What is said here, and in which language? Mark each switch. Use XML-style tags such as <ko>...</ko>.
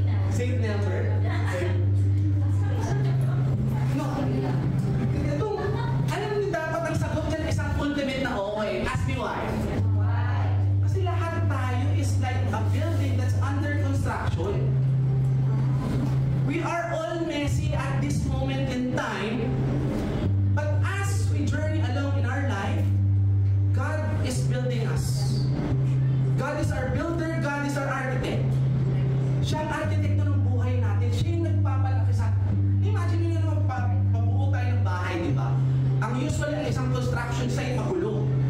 <en>Saint number?</en> <tl>No. Ito, alam niyo dapat ang sagot dyan isang ultimate na okay.</tl> <en>Ask me why.</en> <tl>Kasi lahat tayo</tl> <en>is like a building that's under construction. We are all messy at this moment in time, but as we journey along in our life, God is building us. God is our builder, God is our architect.</en> <tl>Siya ang arkitekto ng buhay natin. Siya yung nagpapalaki sa atin. Imagine nyo naman pabuo tayo ng bahay, di ba? Ang usual ng isang construction site, magulo.</tl>